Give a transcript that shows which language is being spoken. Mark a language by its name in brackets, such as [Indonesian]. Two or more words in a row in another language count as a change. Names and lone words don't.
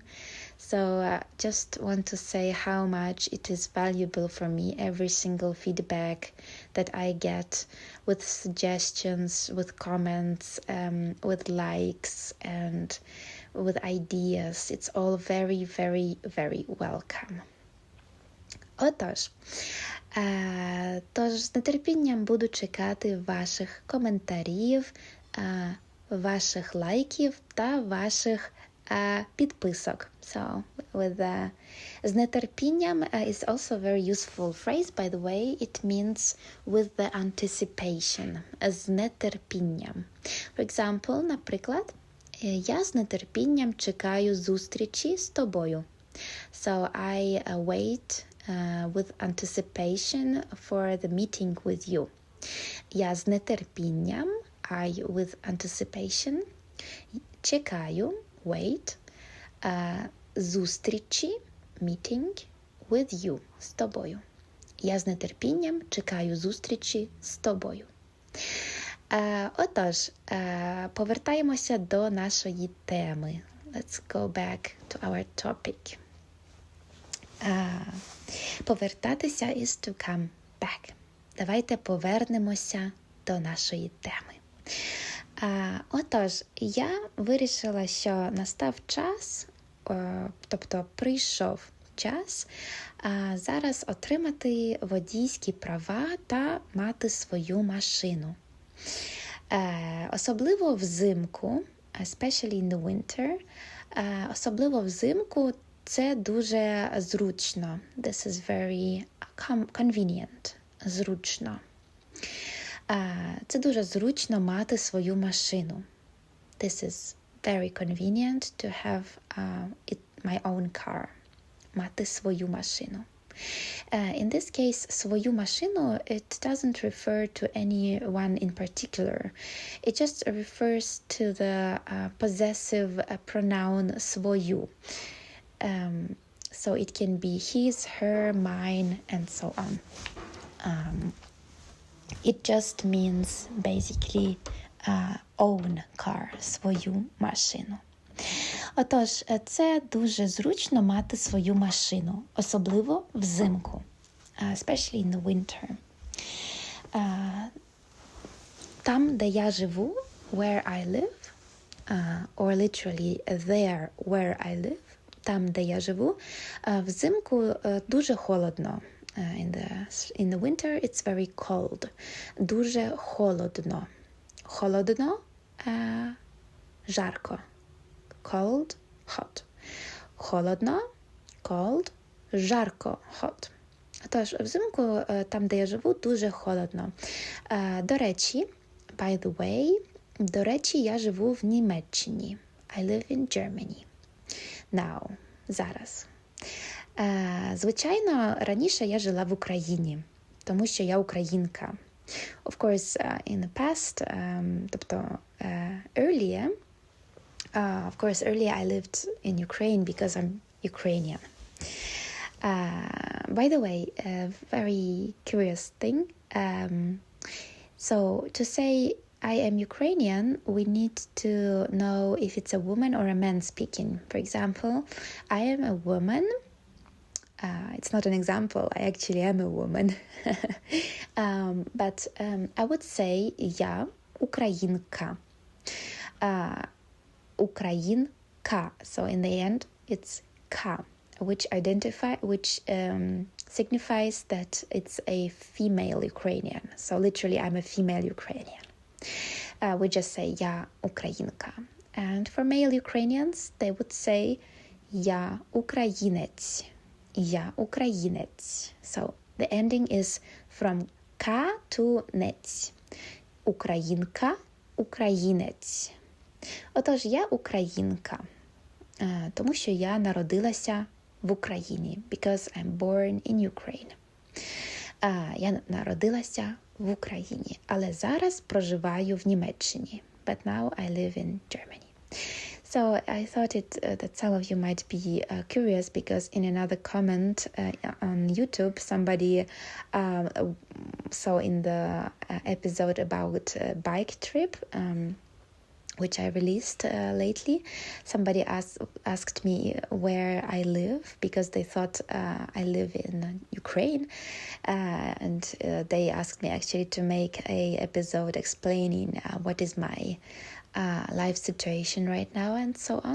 [English] So just want to say how much it is valuable for me, every single feedback that I get with suggestions, with comments, with likes and with ideas. It's all very, very, very welcome. [Ukrainian] Отож, з нетерпінням буду чекати ваших коментарів, ваших лайків та ваших підписок. [English] So, [Ukrainian] з нетерпінням [English] is also a very useful phrase, by the way. It means with the anticipation. [Ukrainian] З нетерпінням. [English] For example, [Ukrainian] наприклад, я з нетерпінням чекаю зустрічі з тобою. [English] So, I wait with anticipation for the meeting with you. [Ukrainian] Я з нетерпінням, [English] I with anticipation, чекаю, wait, зустрічі, meeting with you, [Ukrainian] з тобою. Я з нетерпінням чекаю зустрічі з тобою. Отож, повертаємося до нашої теми. [English] Let's go back to our topic. Повертатися is to come back. [Ukrainian] Давайте повернемося до нашої теми. Отож, я вирішила, що настав час, тобто прийшов час зараз отримати водійські права та мати свою машину. Особливо взимку, [English] especially in the winter, [Ukrainian] особливо взимку це дуже зручно. [English] This is very convenient. [Ukrainian] Зручно. Це дуже зручно мати свою машину. [English] This is very convenient to have my own car. [Ukrainian] Мати свою машину. [English] In this case, [Ukrainian] свою машину, [English] it doesn't refer to anyone in particular. It just refers to the possessive pronoun свою. So it can be his, her, mine, and so on. It just means basically own car, [Ukrainian] свою машину. Отож, це дуже зручно мати свою машину, особливо взимку, [English] especially in the winter. [Ukrainian] Там, де я живу, [English] where I live, or literally there where I live, [Ukrainian] там, де я живу, взимку дуже холодно. [English] In the winter it's very cold. [Ukrainian] Дуже холодно. Холодно, жарко. [English] Cold, hot. Холодно, cold, жарко, hot. [Ukrainian] Тож, взимку, там, де я живу, дуже холодно. До речі, [English] by the way, [Ukrainian] до речі, я живу в Німеччині. [English] I live in Germany. Now, [Ukrainian] зараз. Звичайно, раніше я жила в Україні, тому що я українка. [English] Of course, in the past, тобто earlier, I lived in Ukraine because I'm Ukrainian. By the way, a very curious thing. So to say I am Ukrainian, we need to know if it's a woman or a man speaking. For example, I am a woman. It's not an example, I actually am a woman. But I would say [Ukrainian] я українка. Українка. [English] So in the end, it's ka, which signifies that it's a female Ukrainian. So literally, I'm a female Ukrainian. We just say [Ukrainian] я українка. [English] And for male Ukrainians, they would say [Ukrainian] я українець. Я українець. [English] So the ending is from ka to нець. [Ukrainian] Українка, українець. Отож, я українка, тому що я народилася в Україні, [English] because I'm born in Ukraine. [Ukrainian] Я народилася в Україні, але зараз проживаю в Німеччині. [English] But now I live in Germany. So I thought that some of you might be curious because in another comment on YouTube, somebody saw in the episode about a bike trip, which I released lately, somebody asked me where I live because they thought I live in Ukraine, and they asked me actually to make a episode explaining what is my life situation right now and so on.